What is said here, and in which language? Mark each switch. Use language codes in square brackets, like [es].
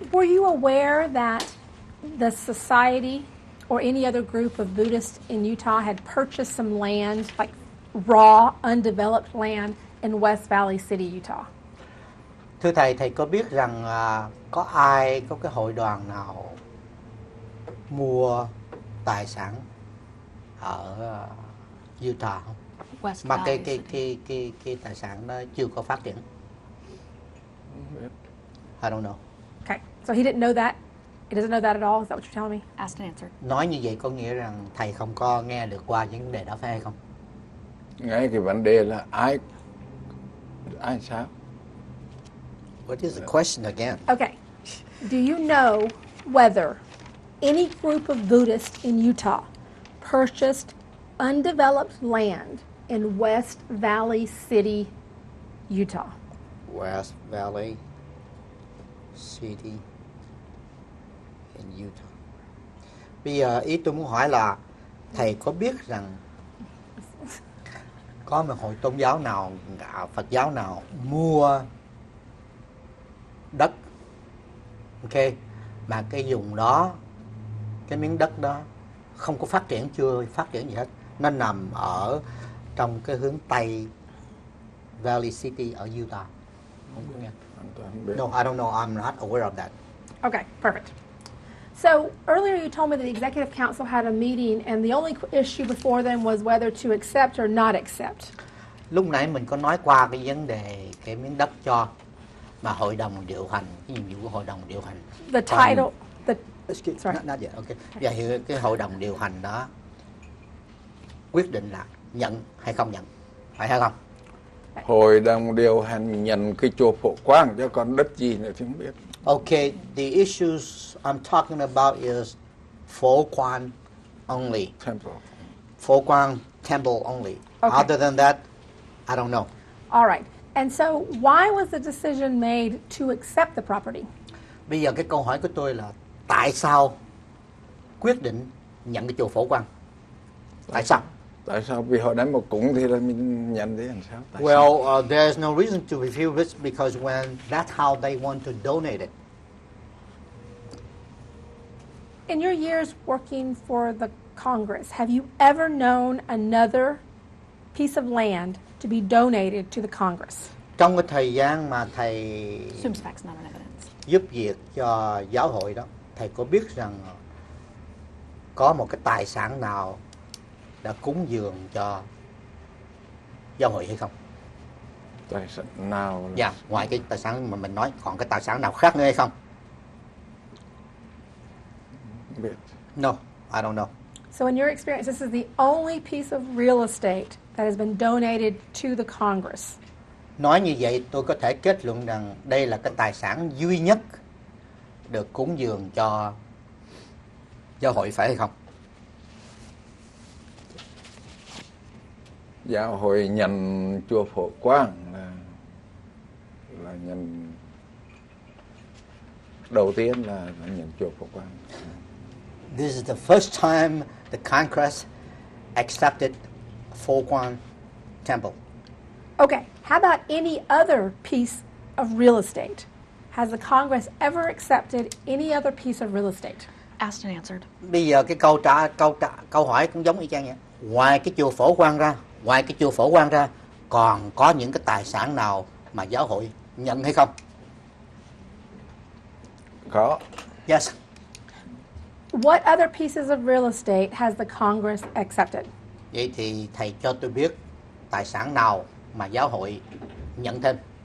[en] Were you aware that the society or any other group of Buddhists in Utah had purchased some land, like raw, undeveloped land in West Valley City, Utah? [vi] Thưa thầy, thầy có biết rằng có ai, có cái hội đoàn nào mua tài sản ở Utah không? [en] West [vi] Mà [en] Valley. [vi] cái tài sản đó chưa có phát triển. [en] I don't know. Okay. So he didn't know that? He doesn't know that at all? Is that what you're telling me? Asked and answered. [vi] Nói như vậy có nghĩa rằng thầy không có nghe được qua vấn đề đó phải hay không? Ngay cái vấn đề là ai sao? [en] What is the question again? Okay. Do you know whether any group of Buddhists in Utah purchased undeveloped land in West Valley City, Utah? West Valley City in Utah. [vi] Bây giờ ý tôi muốn hỏi là thầy có biết rằng có một hội tôn giáo nào, Phật giáo nào mua đất, ok, mà cái vùng đó, cái miếng đất đó không có phát triển, chưa phát triển gì hết, nó nằm ở trong cái hướng Tây Valley City ở Utah. Không có nghe. [en] No, I don't know. I'm not aware of that. Okay, perfect. So earlier you told me that the executive council had a meeting and the only issue before them was whether to accept or not accept. [vi] Lúc nãy mình có nói qua cái vấn đề cái miếng đất cho mà hội đồng điều hành, cái nhiệm vụ của hội đồng điều hành. [en] The title, Sorry. Not yet. Okay. [vi] Và cái hội đồng điều hành đó quyết định là nhận hay không nhận, phải hay không? Hội đồng điều hành nhận cái chùa Phổ Quang chứ còn đất gì nữa thì không biết. [en] Okay, the issues I'm talking about is Phổ Quang only. Temple. Phổ Quang temple only. Okay. Other than that, I don't know. All right. And so why was the decision made to accept the property? [vi] Bây giờ cái câu hỏi của tôi là tại sao quyết định nhận cái chùa Phổ Quang? Tại sao? Tại sao? Vì họ đánh một cúng thì là mình nhận thế làm sao? [en] Well, there's no reason to refuse this because when that's how they want to donate it. In your years working for the Congress, have you ever known another piece of land to be donated to the Congress? [vi] Trong cái thời gian mà thầy [en] Assumes facts, not an evidence. [vi] giúp việc cho giáo hội đó, thầy có biết rằng có một cái tài sản nào đã cúng dường cho giáo hội hay không? Tài sản nào? Dạ, ngoài cái tài sản mà mình nói, còn cái tài sản nào khác nữa hay không? Biết. [en] No, I don't know. So in your experience, this is the only piece of real estate that has been donated to the Congress. [vi] Nói như vậy tôi có thể kết luận rằng đây là cái tài sản duy nhất được cúng dường cho giáo hội, phải hay không? Giáo hội nhận chùa Phổ Quang là nhận đầu tiên là nhận chùa Phổ Quang. [en] This is the first time the Congress accepted Phổ Quang Temple. Okay, how about any other piece of real estate, has the Congress ever accepted any other piece of real estate? Asked and answered. [vi] Bây giờ cái câu hỏi cũng giống y chang vậy. Ngoài cái chùa Phổ Quang ra, còn có những cái tài sản nào mà giáo hội nhận hay không? Có. [en] Yes. What other pieces of real estate has the Congress accepted? [vi] Vậy thì thầy cho tôi biết tài sản nào mà giáo hội nhận thêm?